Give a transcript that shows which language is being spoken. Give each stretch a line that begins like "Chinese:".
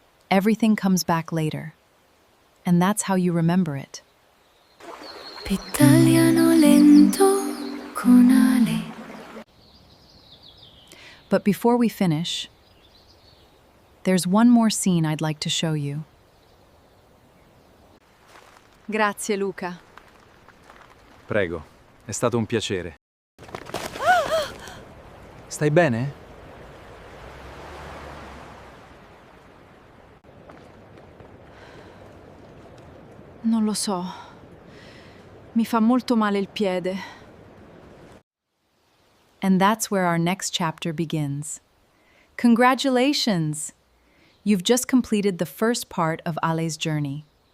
English: Everything comes back later. And that's how you remember it.
Italian: Italiano lento con Ale.
English: But before we finish, there's one more scene I'd like to show you.
Italian: Grazie, Luca. Prego, è stato un piacere. Stai bene? Non lo so. Mi fa molto male il piede.
English: And that's where our next chapter begins. Congratulations! You've just completed the first part of Ale's journey.